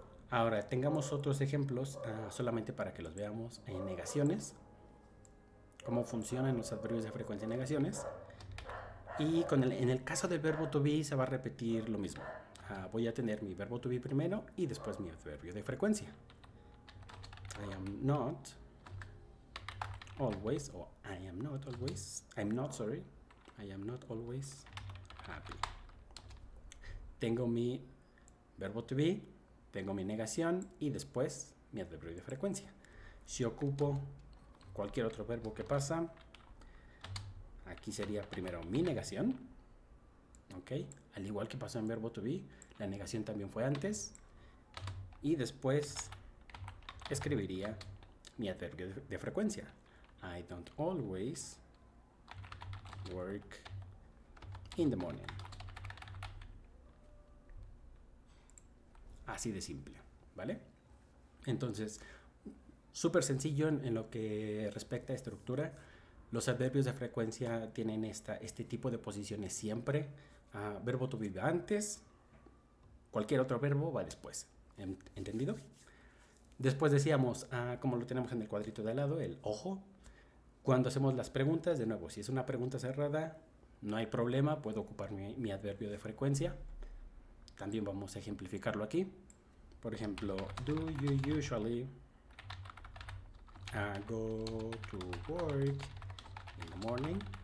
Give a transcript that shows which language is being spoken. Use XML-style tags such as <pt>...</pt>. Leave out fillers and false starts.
<es>Ahora, tengamos otros ejemplos solamente para que los veamos en negaciones, cómo funcionan los adverbios de frecuencia en negaciones. Y en el caso del verbo to be se va a repetir lo mismo. Voy a tener mi verbo to be primero y después mi adverbio de frecuencia.</es> <en>I am not always, o I am not always, I'm not, sorry, I am not always happy.</en> <es>Tengo mi verbo to be, tengo mi negación y después mi adverbio de frecuencia. Si ocupo cualquier otro verbo que pasa, aquí sería primero mi negación, ¿ok? Al igual que pasó en verbo to be, la negación también fue antes, y después escribiría mi adverbio de frecuencia.</es> <en>I don't always work in the morning.</en> <es>Así de simple, ¿vale? Entonces, súper sencillo en lo que respecta a estructura. Los adverbios de frecuencia tienen este tipo de posiciones siempre. Verbo to be va antes, cualquier otro verbo va después. ¿Entendido? Después decíamos, como lo tenemos en el cuadrito de al lado, el ojo. Cuando hacemos las preguntas, de nuevo, si es una pregunta cerrada, no hay problema, puedo ocupar mi adverbio de frecuencia. También vamos a ejemplificarlo aquí. Por ejemplo,</es> <en>do you usually go to work in the morning?</en>